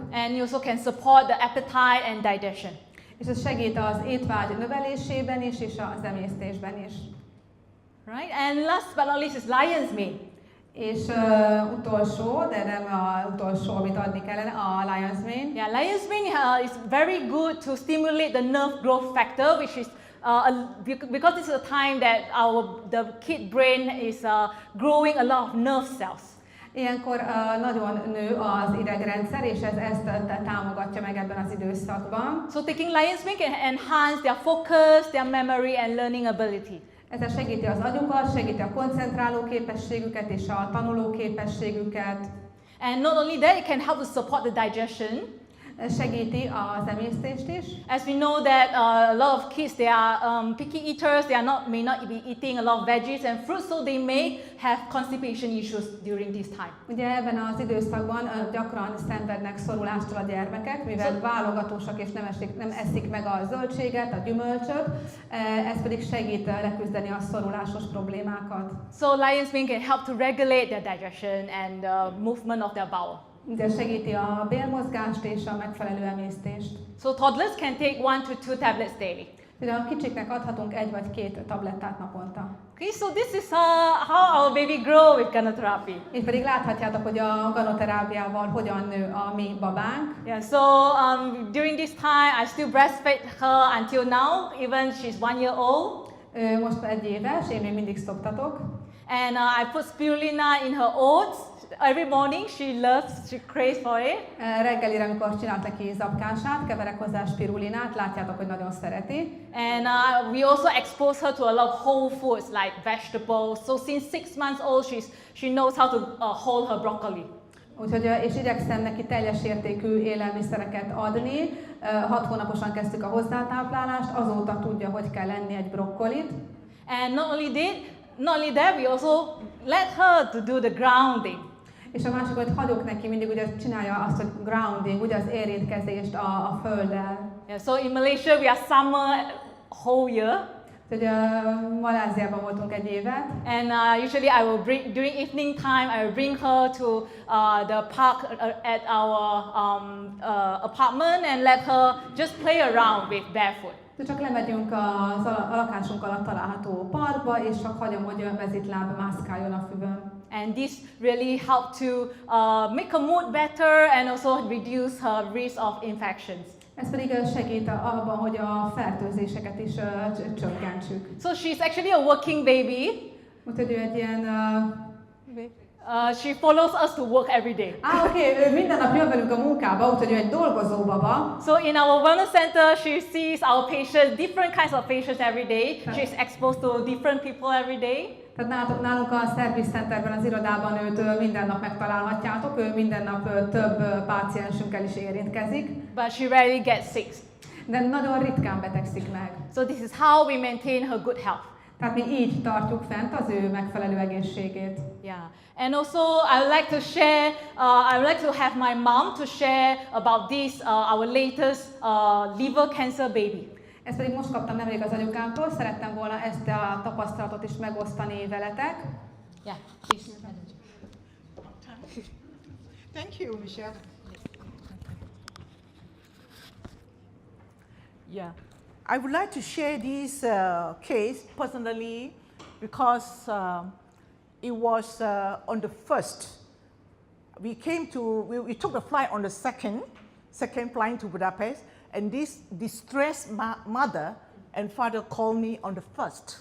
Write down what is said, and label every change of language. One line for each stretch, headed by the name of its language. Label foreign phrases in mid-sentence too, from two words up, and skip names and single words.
English: And you also can support the appetite and digestion.
Hungarian: És ez segít az étvágy növelésében is, és az emésztésben is.
English: Right? And last but not least is lion's mane.
Hungarian: És utolsó, de nem az utolsó, amit adni kellene, a
English: lion's mane. Yeah, lion's mane is very good to stimulate the nerve growth factor, which is because this is a time that the kid brain is growing a lot of nerve cells.
Hungarian: Ilyenkor nagyon nő az idegrendszer, és ez ezt támogatja meg ebben az időszakban.
English: So taking lion's mane can enhance their focus, their memory and learning ability.
Hungarian: Ezzel segíti az agyukat, segíti a koncentráló képességüket és a tanuló képességüket.
English: And not only that, it can help to support the digestion.
Hungarian: Segíti az emésztést is.
English: As we know that a lot of kids, they are picky eaters, may not be eating a lot of veggies and fruits, so they may have constipation issues during this time.
Hungarian: Ugye ebben az időszakban gyakran szenvednek szorulástól a gyermekek, mivel válogatósak és nem eszik meg a zöldséget, a gyümölcsöt, ez pedig segít leküzdeni a szorulásos problémákat.
English: So lion's mane can help to regulate their digestion and movement of their bowel.
Hungarian: De segíti a bélmozgást és a megfelelő emésztést.
English: So toddlers can take 1 to 2 tablets daily.
Hungarian: De a kicsiknek adhatunk 1 vagy 2 tablettát naponta.
English: Okay, so this is how our baby grow with gallotherapy.
Hungarian: Itt pedig láthatjátok, hogy a ganoterápiával hogyan nő a mi babánk.
English: Yeah, so during this time I still breastfeed her until now, even she's 1 year old.
Hungarian: Most 1 éves, én még mindig szoptatok.
English: And I put spirulina in her oats. Every morning she craves for it.
Hungarian: Reggelire, amikor csinált neki zapkását, keverek hozzá spirulinát, látjátok, hogy nagyon szereti.
English: And we also expose her to a lot of whole foods like vegetables. So since 6 months old, she knows how to hold her broccoli.
Hungarian: Úgyhogy, és igyekszem neki teljes értékű élelmiszereket adni. 6 hónaposan kezdtük a hozzátáplálást, azóta tudja, hogy kell lenni egy brokkolit.
English: And not only that, we also let her to do the grounding.
Hungarian: És a másik, hogy hagyok neki mindig, ugye csinálja azt, hogy grounding, ugye az érintkezést a földdel.
English: Yeah, so in Malaysia we are summer whole year.
Hungarian: Úgyhogy Maláziában voltunk 1 évet.
English: And usually I will bring, during evening time, I will bring her to the park at our apartment and let her just play around with barefoot.
Hungarian: De csak lemegyünk a lakásunk alatt található parkba, és csak hagyom, hogy mezitláb mászkáljon a füvön.
English: And this really helped to make her mood better and also reduce her risk of infections.
Hungarian: Ez pedig segít abban, hogy a fertőzéseket is csökkentsük.
English: So she's actually a working baby.
Hungarian: Úgyhogy ő egy ilyen...
English: She follows us to work every day.
Hungarian: Oké, minden nap jön velünk a munkába, úgyhogy ő egy dolgozó baba.
English: So in our wellness center, she sees our patients, different kinds of patients every day. She's exposed to different people every day.
Hungarian: Tehát nálunk a
English: Service Centerben,
Hungarian: az irodában őt minden nap megtalálhatjátok, ő minden nap több páciensünkkel is érintkezik.
English: But she rarely gets sick.
Hungarian: De nagyon ritkán betegszik meg.
English: So this is how we maintain her good health.
Hungarian: Tehát mi így tartjuk fent az ő megfelelő egészségét.
English: Yeah. And also I would like to share, I would like to have my mom to share about this, our latest liver cancer baby.
Hungarian: Ezt pedig most kaptam nemrég az anyukámtól, szerettem volna ezt a tapasztalatot is megosztani veletek.
English: Yeah, please. Thank you, Michelle. Yeah. I would like to share this case personally because it was on the first we took the flight on the second flight to Budapest, and this distressed mother and father called me on the first.